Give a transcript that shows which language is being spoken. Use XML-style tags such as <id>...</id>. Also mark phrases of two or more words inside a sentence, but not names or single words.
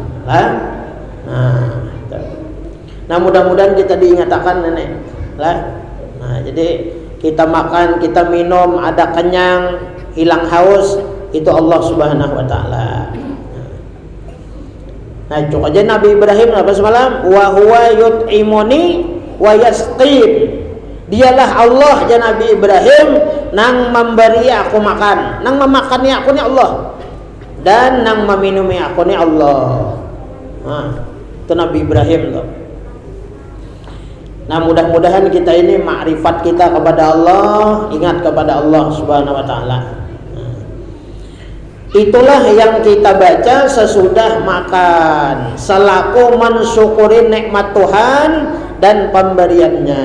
<id>Nah, mudah-mudahan kita diingatkan nenek. Nah, jadi kita makan, kita minum, ada kenyang, hilang haus, itu Allah</id> <ar>سبحانه وتعالى.</ar> <id>Nah, itu aja Nabi Ibrahim apa semalam?</id> <ar>وهو يطعمني ويسقين.</ar> <id>Dialah Allah ya Nabi Ibrahim nang memberi aku makan, nang memakanni aku ni Allah, dan nang meminumi aku ni Allah. Nah, itu Nabi Ibrahim tuh. Nah, mudah-mudahan kita ini makrifat kita kepada Allah, ingat kepada Allah</id> <ar>سبحانه وتعالى.</ar> <id>Itulah yang kita baca sesudah makan, selaku mensyukuri nikmat Tuhan dan pemberiannya.</id>